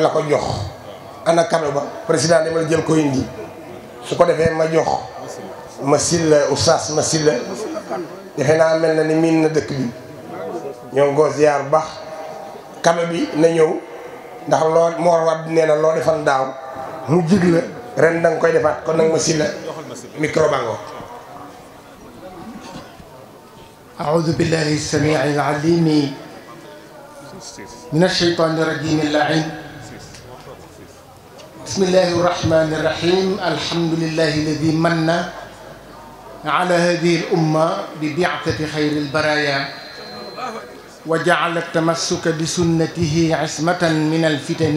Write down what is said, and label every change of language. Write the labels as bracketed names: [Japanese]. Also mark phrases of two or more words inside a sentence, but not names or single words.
[Wolof] la ko jox ana kaddu ba président demal jël ko indi su ko defee ma jox ma silla oustaz ma silla defe naa mel na ni miin na dëkk bi ñoo ngoo ziar bu baax kaddu bi na ñëw ndax loo Mor Wade nee na loo defal daaw mu jig la ren da nga koy defaat kon nag ma silla micro bango [Arabic] أعوذ بالله السميع العليم من الشيطان الرجيم اللعين بسم الله الرحمن الرحيم الحمد لله الذي من على هذه الأمة ببعثة خير البرايا وجعل التمسك بسنته عصمة من الفتن